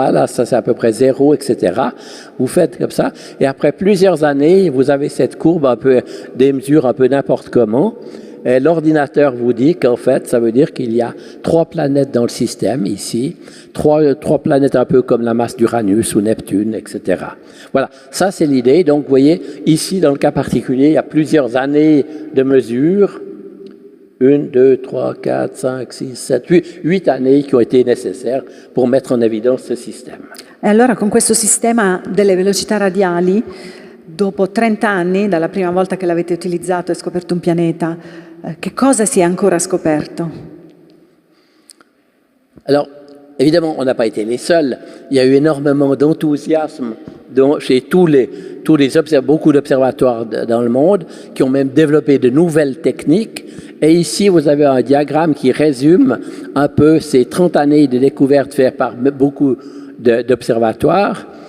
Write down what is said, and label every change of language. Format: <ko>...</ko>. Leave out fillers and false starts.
<fr>Là, ça, c'est à peu près 0, etc. Vous faites comme ça, et après plusieurs années, vous avez cette courbe un peu, des mesures un peu n'importe comment, et l'ordinateur vous dit qu'en fait, ça veut dire qu'il y a 3 planètes dans le système, ici, 3 planètes un peu comme la masse d'Uranus ou Neptune, etc. Voilà, ça c'est l'idée. Donc, vous voyez, ici, dans le cas particulier, il y a plusieurs années de mesures. 1, 2, 3, 4, 5, 6, 7, 8 années qui ont été nécessaires pour mettre en évidence ce système.</fr> <it>E allora con questo sistema delle velocità radiali, dopo 30 anni dalla prima volta che l'avete utilizzato e scoperto un pianeta, che cosa si è ancora scoperto?</it> <fr>Alors, évidemment, on n'a pas été les seuls. Il y a eu énormément d'enthousiasme chez beaucoup d'observatoires dans le monde qui ont même développé de nouvelles techniques. Et ici, vous avez un diagramme qui résume un peu ces 30 années de découvertes faites par beaucoup d'observatoires.</fr>